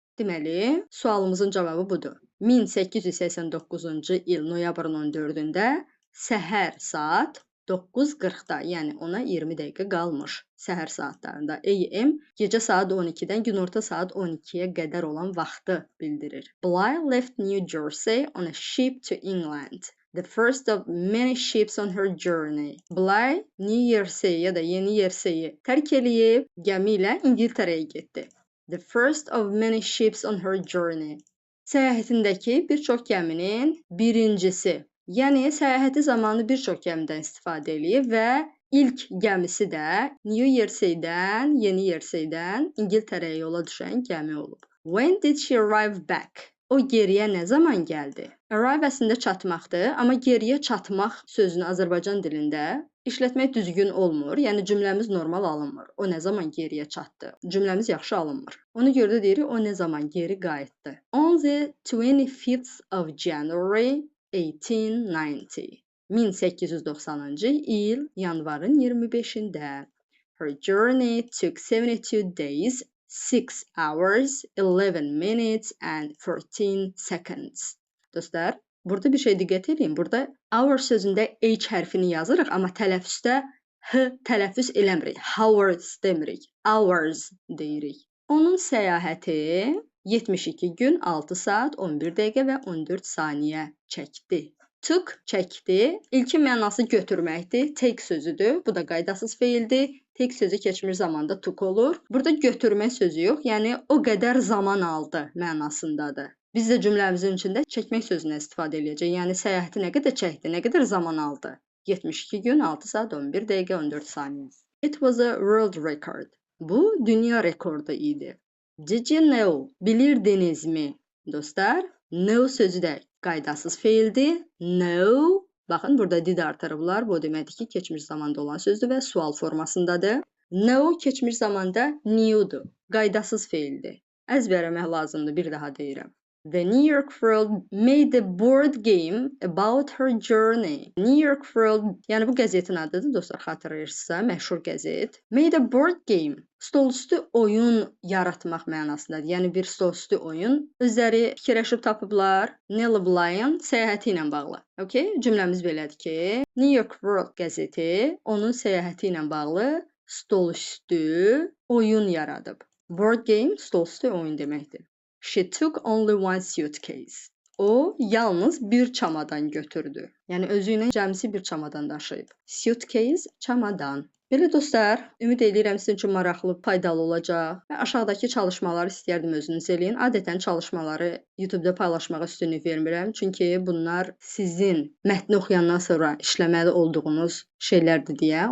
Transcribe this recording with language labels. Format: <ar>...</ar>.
<az>Deməli, sualımızın cavabı budur. 1889-cu il noyabrın 14-də səhər saat 9:40-da, yəni ona 20 dəqiqə qalmış səhər saatlarında. AM gecə saat 12-dən günorta saat 12-yə qədər olan vaxtı bildirir.</az> <en>Bly left New Jersey on a ship to England. The first of many ships on her journey.</en> <az>Bly New Jersey ya da Yeni Jersey'i tərk eləyib gəmi ilə İngiltərəyə getdi.</az> <en>The first of many ships on her journey.</en> <az>Səyahətindəki bir çox gəminin birincisi. Yəni səyahəti zamanı bir çox gəmidən istifadə eləyib və ilk gəmisi də New Jersey'dən, Yeni Jersey'dən İngiltərəyə yola düşən gəmi olub.</az> <en>When did she arrive back?</en> <az>O geriyə nə zaman gəldi? Arrive əslində çatmaqdır, amma geriyə çatmaq sözünü Azərbaycan dilində işlətmək düzgün olmur, yəni cümləmiz normal alınmır. O nə zaman geriyə çatdı? Cümləmiz yaxşı alınmır. Ona görə də deyirik, o nə zaman geri qayıtdı.</az> <en>On the 25th of January 1890.</en> <az>1890-cı il yanvarın 25-də.</az> <en>Her journey took 72 days, 6 hours, 11 minutes and 14 seconds.</en> <az>Dostlar, burada bir şey diqqət edin. Burada hour sözündə H hərfini yazırıq, amma tələffüzdə H tələffüz eləmirik. Hours demirik. Hours deyirik. Onun səyahəti 72 gün, 6 saat, 11 dəqiqə və 14 saniyə çəkdi. Took çəkdi. İlkin mənası götürməkdir. Take sözüdür. Bu da qaydasız feildir. Take sözü keçmiş zamanda took olur. Burada götürmə sözü yox, yəni o qədər zaman aldı mənasındadır. Biz də cümləmizin içində çəkmək sözünə istifadə edəcəyik. Yəni səyahəti nə qədər çəkdi, nə qədər zaman aldı? 72 gün, 6 saat, 11 dəqiqə, 14 saniyə.</az> <en>It was a world record.</en> <az>Bu dünya rekordu idi.</az> <en>Did you know?</en> <az>Bilirdinizmi? Dostlar, know sözü də qaydasız feildir. Know, baxın burada did artırıblar. Bu deməkdir ki, keçmiş zamanda olan sözdür və sual formasındadır. Know keçmiş zamanda knew'dur. Qaydasız feildir. Əzbərləmək lazımdır, bir daha deyirəm.</az> <en>The New York World made a board game about her journey.</en> <az>New York World, yəni bu qəzetin adıdır dostlar, xatırlayırsınızsa, məşhur qəzet.</az> <en>Made a board game.</en> <az>Stolüstü oyun yaratmaq mənasındadır. Yəni bir stolüstü oyun. Özləri fikirləşib tapıblar. Nellie Bly'ın səyahəti ilə bağlı. Okay? Cümləmiz belədir ki, New York World qəzeti onun səyahəti ilə bağlı stolüstü oyun yaradıb. Board game stolüstü oyun deməkdir.</az> <en>She took only one suitcase.</en> <az>O yalnız bir çamadan götürdü. Yəni özü ilə cəmsi bir çamadan daşıyıb. Suitcase, çamadan. Belə dostlar, ümid edirəm sizin üçün maraqlı, faydalı olacaq. Və aşağıdakı çalışmaları istəyərdim özünüz eləyin. Adətən çalışmaları YouTube-da paylaşmağa üstünlük vermirəm. Çünki bunlar sizin mətni oxuyandan sonra işləməli olduğunuz şeylərdir deyə.</az>